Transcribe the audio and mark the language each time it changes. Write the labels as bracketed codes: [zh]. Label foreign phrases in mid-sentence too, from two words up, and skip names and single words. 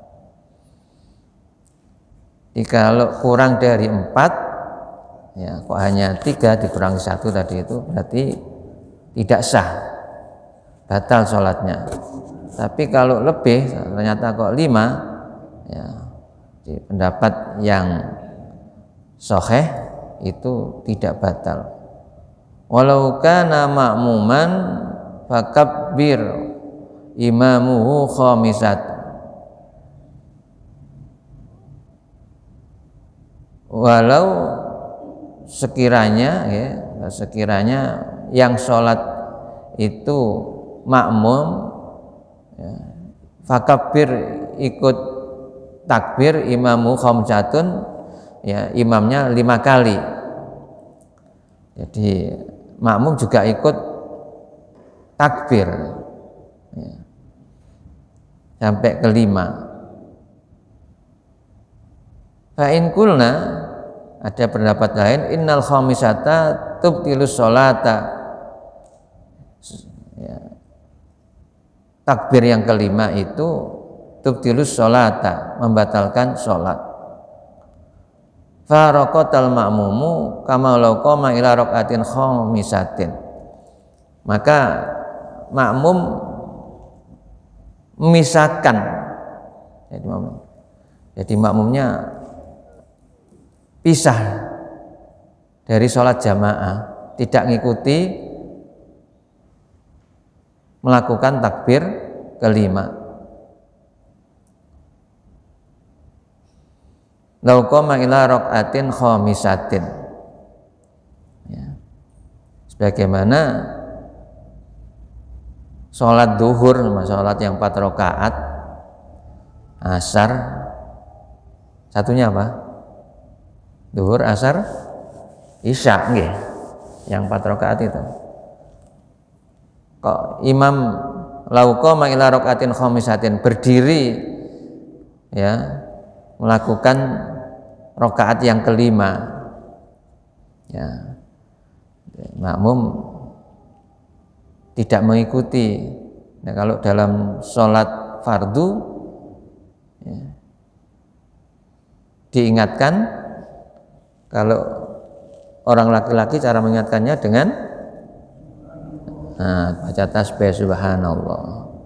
[id] Jadi kalau kurang dari 4, kok hanya 3 dikurangi 1 tadi, itu berarti tidak sah, batal sholatnya. Tapi kalau lebih, ternyata kok 5, di pendapat yang sahih itu tidak batal. [ar] ولو كان مأموما فكبر إمامه خامسة. [id] Walau sekiranya yang sholat itu makmum, fakabbir ikut takbir [ar] إمامه خمسة, [id] imamnya 5 kali. Jadi makmum juga ikut takbir sampai ke 5. [ar] فإن قلنا, [id] ada pendapat lain, [ar] إن الخامسة تبطل الصلاة, [id] takbir yang ke-5 itu [ar] تبطل الصلاة, [id] membatalkan sholat. [ar] فارقه المأموم كما لو قام إلى ركعة خامسة, [id] maka makmum memisahkan, jadi makmumnya pisah dari sholat jamaah, tidak ngikuti melakukan takbir ke-5. [ar] لو قام إلى ركعة خامسة, [id] sebagaimana sholat duhur, sholat yang 4 rakaat, asar, satunya apa? Duhur, asar, isya, yang 4 rakaat itu. Kok imam [ar] لو قام إلى ركعة خامسة, [id] berdiri melakukan rakaat yang ke-5, makmum tidak mengikuti. Nah, kalau dalam sholat fardu diingatkan, kalau orang laki-laki cara mengingatkannya dengan baca tasbih subhanallah.